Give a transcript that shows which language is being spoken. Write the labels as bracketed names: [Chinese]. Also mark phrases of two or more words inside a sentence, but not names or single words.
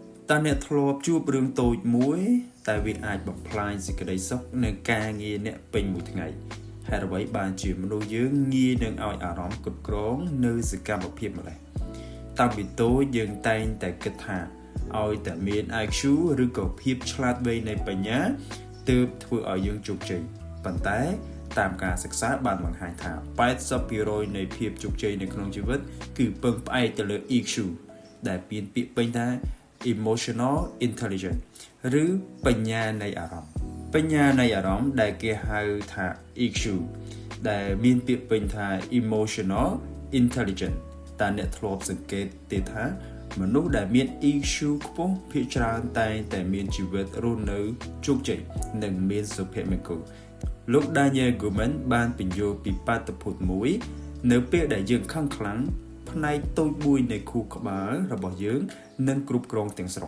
[Khmer] តើអ្នកធ្លាប់ជួបរឿងតូចមួយតែវាអាចបំផ្លាញសេចក្តីសុខនិងការងារអ្នកពេញមួយថ្ងៃហេតុអ្វីបានជាមនុស្សយើងងាយនឹងឲ្យអារម្មណ៍គ្រប់គ្រងនៅសកម្មភាពម្លេះតាំងពីតូចយើងតែងតែគិតថាឲ្យតែមាន IQ ឬក៏ភាពឆ្លាតវៃនៃបញ្ញាទើបធ្វើឲ្យយើងជោគជ័យប៉ុន្តែតាមការសិក្សាបានបង្ហាញថា 80% នៃភាពជោគជ័យនៅក្នុងជីវិតគឺពឹងផ្អែកទៅលើ EQ ដែលមានពាក្យពេញថា [English] emotional intelligence [Khmer] ឬបញ្ញានៃអារម្មណ៍បញ្ញានៃអារម្មណ៍ដែលគេហៅថា EQ ដែលមានពាក្យពេញថា [English] emotional intelligence [Khmer] តែអ្នកធ្លាប់សង្កេតទេថាមនុស្សដែលមាន EQ ខ្ពស់ភាគច្រើនតែមានជីវិតរស់នៅជោគជ័យនិងមានសុភមង្គលលោក Daniel Goleman បានពន្យល់ពីបាតុភូតមួយនៅពេលដែលយើងខឹងខ្លាំងផ្នែកតូចមួយនៃខួរក្បាលរបស់យើងនឹងគ្រប់គ្រងទាំងស្រុ